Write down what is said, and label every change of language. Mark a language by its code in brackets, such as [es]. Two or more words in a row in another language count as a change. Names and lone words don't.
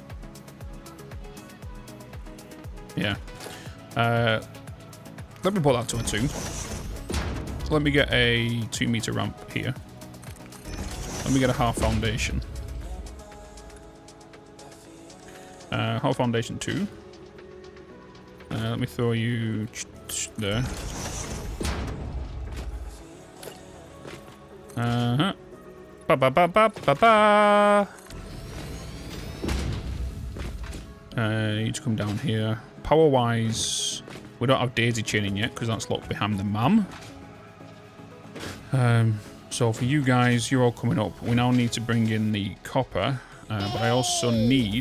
[en] Yeah. Let me put that to a 2. Let me get a 2 meter ramp here. Let me get a half foundation. Half foundation 2. Let me throw you there. Uh-huh. Ba-ba-ba-ba-ba-ba! You need to come down here. Power-wise, we don't have daisy chaining yet because that's locked behind the mum. So for you guys, you're all coming up. We now need to bring in the copper, but I also need...